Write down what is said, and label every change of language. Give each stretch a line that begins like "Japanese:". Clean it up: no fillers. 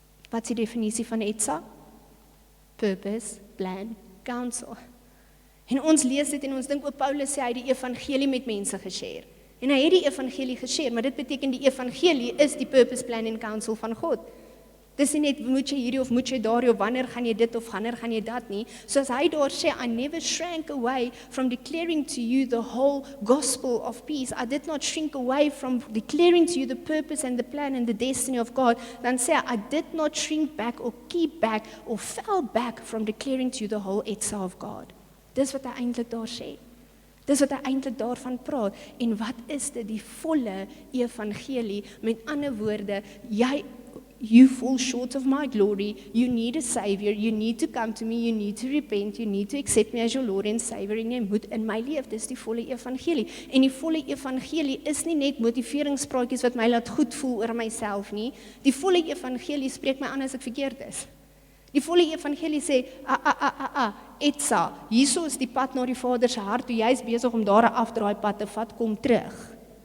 Afrikaans: Wat is die definisie van ETSA?
English: Purpose, plan, counsel.
Afrikaans: En ons lees dit en ons dink, Paulus sê hy die evangelie met mense geshare. En hy het die evangelie geshare, maar dit beteken die evangelie is die purpose, plan en counsel van God. Dis nie net, moet jy hierdie of moet jy daar, of wanneer gaan jy dit of wanneer gaan jy dat nie. So as hy daar sê,
English: I never shrank away from declaring to you the whole gospel of peace. I did not shrink away from declaring to you the purpose and the plan and the destiny of God.
Afrikaans: Dan sê hy,
English: I did not shrink back or keep back or fell back from declaring to you the whole etsa of God.
Afrikaans: Dis wat hy eintlik daar sê. Dis wat hy eintlik daarvan praat. En wat is dit? Die volle evangelie. Met ander woorde,
English: you fall short of my glory, you need a savior, you need to come to me, you need to repent, you need to accept me as your Lord and Savior,
Afrikaans: en jy moet in my leef. Dis die volle evangelie. En die volle evangelie is nie net motiveringspraatjies wat my laat goed voel oor myself nie. Die volle evangelie spreek my aan as ek verkeerd is. Die volle evangelie sê, etsa, hierso is die pad na die Vader se hart, toe jy is besig om daar 'n afdraaipad te vat, kom terug.